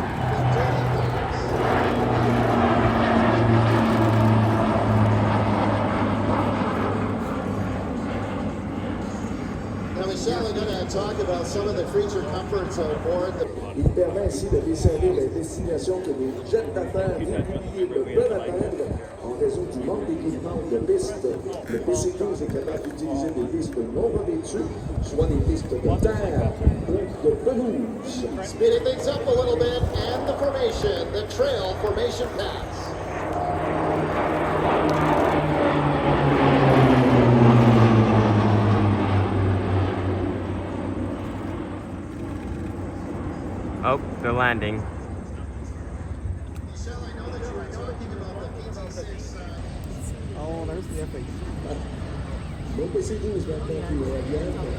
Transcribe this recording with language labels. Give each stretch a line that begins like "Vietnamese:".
English: The dirty pass. Now, Michelle, we're going to talk about some of the creature comforts on board.
French: Il permet ainsi de desservir les destinations que les jets d'affaires réguliers ne peuvent atteindre en raison du manque d'équipement de pistes. Le PC-12 est capable d'utiliser des pistes non revêtues, soit des pistes de terre ou de pelouse.
English: Speeding things up a little bit, and the formation, the trail formation pass. Oh, they're landing. Michelle, I know that you were talking about the PT6. Oh, there's the F8.
French: Le PC-12 maintenant qui revient.